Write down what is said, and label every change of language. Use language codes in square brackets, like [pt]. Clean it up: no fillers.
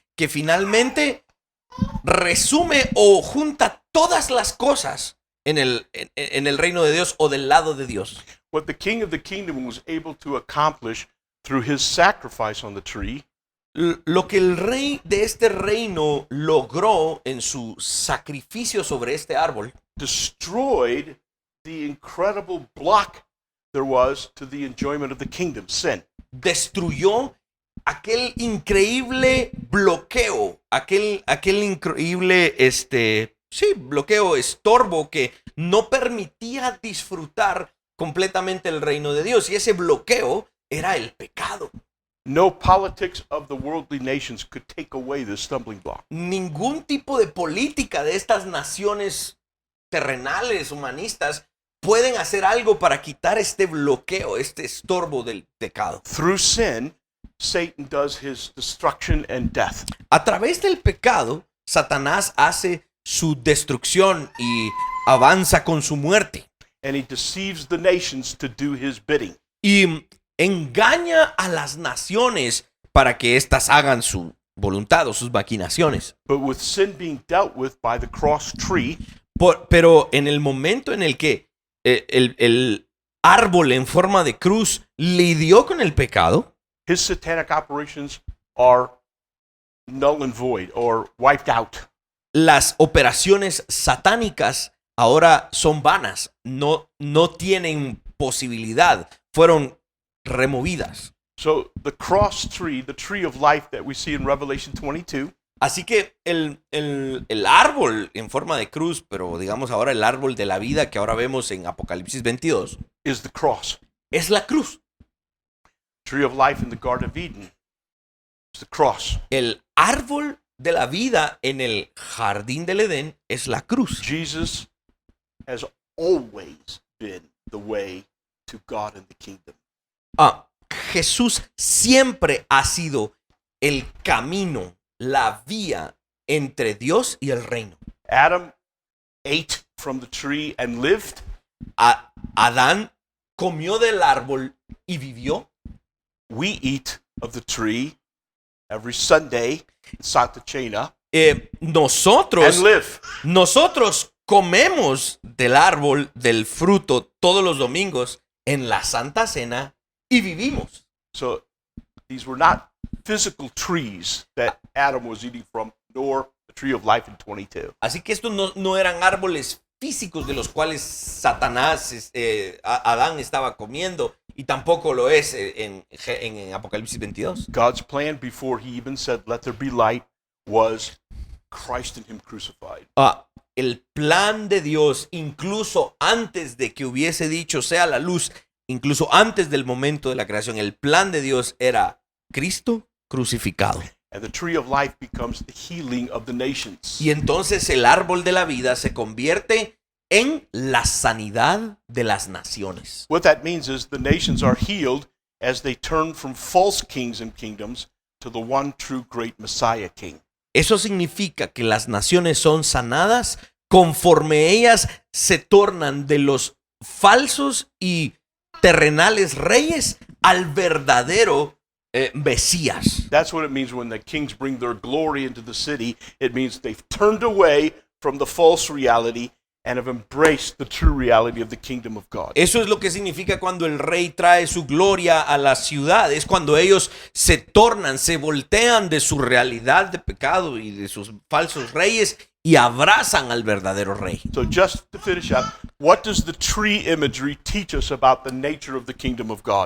[es] Que finalmente resume o junta todas las cosas en el reino de Dios o del lado de Dios. [en] What the King of the Kingdom was able to accomplish through his sacrifice on the tree, [es] lo que el rey de este reino logró en su sacrificio sobre este árbol, [en] destroyed the incredible block there was to the enjoyment of the kingdom, sin. [es] destruyó aquel increíble bloqueo, aquel increíble bloqueo, estorbo que no permitía disfrutar completamente el reino de Dios, y ese bloqueo era el pecado. [en] No politics of the worldly nations could take away this stumbling block. [es] Ningún tipo de política de estas naciones terrenales, humanistas, pueden hacer algo para quitar este bloqueo, este estorbo del pecado. [en] Through sin, Satan does his destruction and death. [es] A través del pecado, Satanás hace su destrucción y avanza con su muerte. [en] And he deceives the nations to do his bidding. [es] Y engaña a las naciones para que éstas hagan su voluntad o sus maquinaciones. [en] But with sin being dealt with by the cross tree, [es] Pero en el momento en el que el árbol en forma de cruz lidió con el pecado, [en] his satanic operations are null and void or wiped out. [es] las operaciones satánicas ahora son vanas, no tienen posibilidad, fueron removidas. [en] So the cross tree, the tree of life that we see in Revelation 22, [es] Así que el árbol en forma de cruz, pero digamos ahora el árbol de la vida que ahora vemos en Apocalipsis 22, [en] is the cross. [es] es la cruz. [en] Tree of life in the Garden of Eden is the cross. [es] El árbol de la vida en el jardín del Edén es la cruz. [en] Jesus has always been the way to God and the kingdom. [es] Jesús siempre ha sido el camino, la vía entre Dios y el reino. [en] Adam ate from the tree and lived. [es] Adán comió del árbol y vivió. [en] We eat of the tree every Sunday in Santa Chena [es] Nosotros [en] and live. [es] comemos del árbol, del fruto, todos los domingos en la Santa Cena y vivimos. [en] So these were not physical trees that Adam was eating from, nor the tree of life in 22. [es] Así que estos no eran árboles físicos de los cuales Satanás, Adán estaba comiendo, y tampoco lo es en Apocalipsis 22. [en] God's plan before he even said, "Let there be light," was Christ and him crucified. [es] El plan de Dios, incluso antes de que hubiese dicho sea la luz, incluso antes del momento de la creación, el plan de Dios era Cristo crucificado. [en] And the tree of life becomes the healing of the nations. [es] Y entonces el árbol de la vida se convierte en la sanidad de las naciones. [en] What that means is the nations are healed as they turn from false kings and kingdoms to the one true great Messiah King. [es] Eso significa que las naciones son sanadas conforme ellas se tornan de los falsos y terrenales reyes al verdadero Mesías. [en] That's what it means when the kings bring their glory into the city. It means they've turned away from the false reality and have embraced the true reality of the kingdom of God. [es] Eso es lo que significa cuando el rey trae su gloria a la ciudad. Es cuando ellos se tornan, se voltean de su realidad de pecado y de sus falsos reyes y abrazan al verdadero rey. [en] So just to finish up, what does the tree imagery teach us about the nature of the kingdom of God?